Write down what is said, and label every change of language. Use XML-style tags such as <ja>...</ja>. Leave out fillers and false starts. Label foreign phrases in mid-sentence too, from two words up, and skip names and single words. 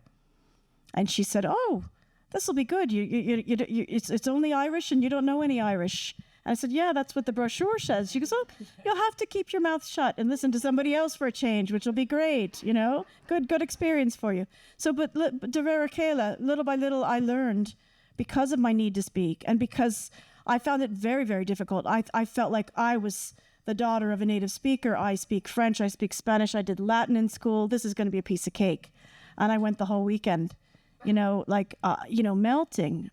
<en>And she said, oh, this will be good. It's only Irish and you don't know any Irish. And I said, yeah, that's what the brochure says. She goes, oh, you'll have to keep your mouth shut and listen to somebody else for a change, which will be great, good experience for you. So, but</en> <ga>de vera céile,</ga> <en>little by little, I learned because of my need to speak and because I found it very, very difficult. I felt like I was the daughter of a native speaker. I speak French, I speak Spanish, I did Latin in school. This is going to be a piece of cake. And I went the whole weekend, melting.</en>